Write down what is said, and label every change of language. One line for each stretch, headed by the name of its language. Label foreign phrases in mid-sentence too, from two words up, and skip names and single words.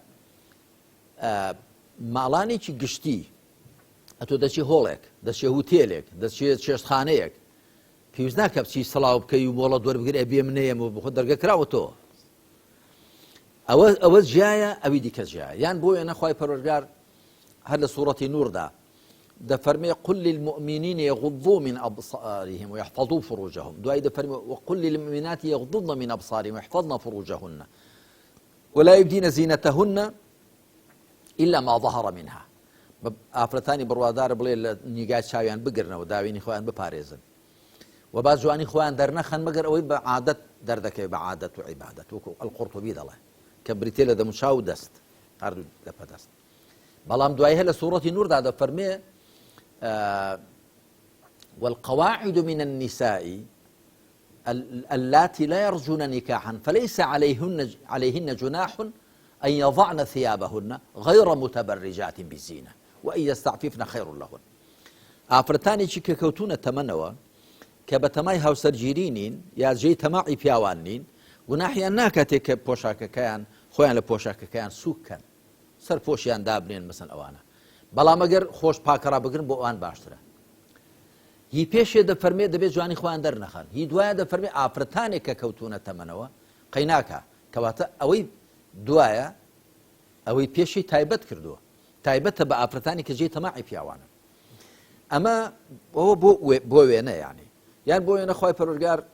Central Kurdish: ماڵانێکی گشتی ئەتۆ دەچی هۆڵێک دەچێ هوتێلێک دەچێت چێشتخانەیەک پێویست ناکە بچی سەڵاو بکەی و مۆڵەت وەربگرێ بێ منەیەم و بخۆ دەرگەکراوەتەوە ئەوە جیایە ئەوی دیکە جیایە یان بۆ وێنە خوای پەروەردگار هەر لە سوورەتی نوردا دەفەرمێ
Arabic: قل للمؤمنين يغضوا من أبصارهم ويحفظوا فروجهم
Central Kurdish: دوای دەفەرمێ
Arabic: وقل للمؤمنات يغضضن من أبصارهم ويحفظن فروجهن ولا يبدين زينتهن إلا ما ظهر منها
Central Kurdish: ئافرەتانی بڕوادار بڵێ لە نیگای چاویان بگرنەوە داوینی خۆیان بپارێزن و با جوانی خۆیان دەرنەخەن مەگەر ئەوەی بە عادەت دەردەکەوێت بە عادەت و عیبادەت وەکو القورطبی دەڵێ کە بریتێ لە دەموچاو و دەست هەردوو لەپەدەست بەڵام دوای هە لە سوورەتی نوردا دەفەرمێ
Arabic: والقواعد من النساء اللاتي لا يرجون نكاحا فليس عليهن جناح أن يضعن ثيابهن غير متبرجات بزينة وأن يستعففن خير لهن
Central Kurdish: ئافرەتانێکی کە کەوتونە تەمەنەوە کە بە تەمای هاوسەرگیری نین یا جێی تەماعی پیاوان نین گوناحیان ناکاتێک کە پۆشاکەکەیان خۆیان لە پۆشاکەکەیان سووککەن سەر پۆشیان دابنێن مەسەن ئەوانە بەڵام ئەگەر خۆش پاکەڕا بگرن بۆ ئەوان باشترە هی پێشێ دەفەرمێ دەبێت جوانی خۆیان دەرنەخەن هی دوایە دەفەرمێ ئافرەتانێک کە کەوتونە تەمەنەوە قەیناکە کەواتە ئەوەی دوایە ئەوەی پێشی تایبەت کردووە تایبەتە بە ئافرەتانی کە جێی تەماعی پیاوانە ئەمە ئەوە بۆ وێنە یعنی یان بۆ وێنە خوای پەروەردگار